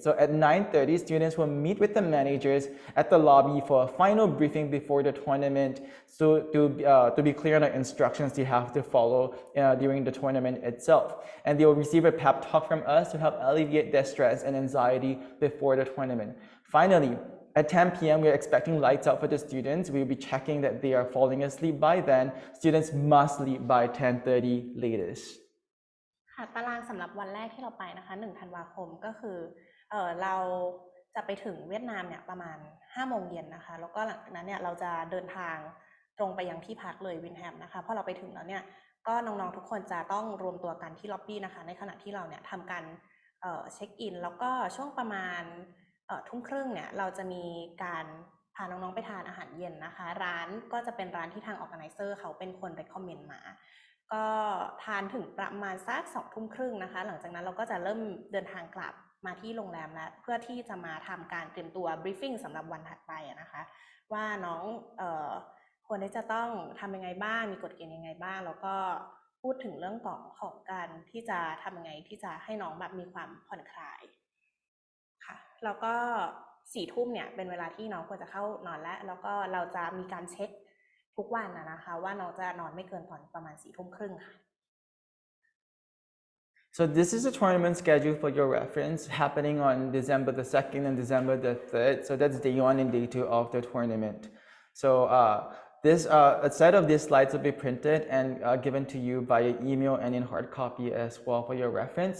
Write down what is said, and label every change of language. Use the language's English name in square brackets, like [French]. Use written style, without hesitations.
[English] So at 9:30, students will meet with the managers at the lobby for a final briefing before the tournament, so to be clear on the instructions they have to follow during the tournament itself. And they will receive a pep talk from us to help alleviate their stress and anxiety before the tournament. Finally, at 10 p.m., we're expecting lights out for the students. We'll be checking that they are falling asleep by then. Students must leave by 10:30 latest. [Thai] ค่ะตารางสำหรับวันแรกที่เราไปนะคะ1 ธันวาคมก็คือเราจะไปถึงเวียดนามเนี่ยประมาณ 5 โมงเย็นนะคะแล้วก็หลังจากนั้นเนี่ยเราจะเดินทางตรงไปยังที่พักเลยวินแฮมนะคะพอเราไปถึงแล้วเนี่ยก็น้องๆทุกคนจะต้องรวมตัวกันที่ล็อบบี้นะคะในขณะที่เราเนี่ยทำการ เช็คอินแล้วก็ช่วงประมาณทุ่มครึ่งเนี่ยเราจะมีการพาน้องๆไปทานอาหารเย็นนะคะร้านก็จะเป็นร้านที่ทาง organizer เขาเป็นคน recommend มาก็ทานถึงประมาณสัก 20:30 นะคะหลังจากนั้นเราก็จะเริ่มเดินทางกลับมาที่โรงแรมแล้วเพื่อที่จะมาทำการเตรียมตัว briefing สำหรับวันถัดไปนะคะว่าน้อง ควรที่จะต้องทำยังไงบ้างมีกฎเกณฑ์ยังไงบ้างแล้วก็พูดถึงเรื่องของการที่จะทำยังไงที่จะให้น้องแบบมีความผ่อนคลายค่ะแล้วก็ 4 ทุ่มเนี่ยเป็นเวลาที่น้องควรจะเข้านอนแล้วก็เราจะมีการเช็คทุกวันนะคะว่าน้องจะนอนไม่เกินตอนประมาณ 4:30 ค่ะ [English] So this is a tournament schedule for your reference happening on December the 2nd and December the 3rd. So that's day 1 and day 2 of the tournament. So a set of these slides will be printed and given to you via email and in hard copy as well for your reference.